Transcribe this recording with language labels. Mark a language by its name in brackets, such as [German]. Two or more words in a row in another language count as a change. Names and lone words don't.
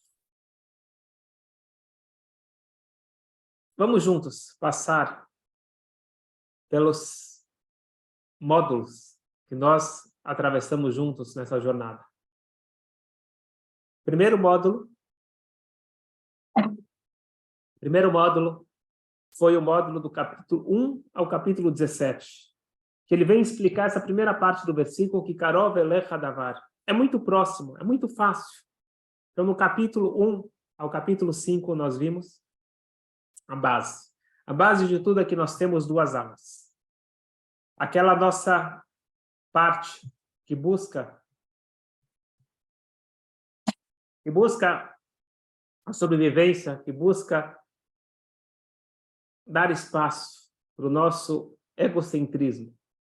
[Portuguese] Vamos juntos passar pelos módulos que nós atravessamos juntos nessa jornada. Primeiro módulo foi o módulo do capítulo 1 ao capítulo 17, que ele vem explicar essa primeira parte do versículo, que [Hebrew] קרוב אליך הדבר. [Portuguese] É muito próximo, é muito fácil. Então, no capítulo 1 ao capítulo 5, nós vimos a base. A base de tudo é que nós temos duas almas. Aquela nossa parte que busca a sobrevivência, que busca dar espaço para o nosso egocentrismo.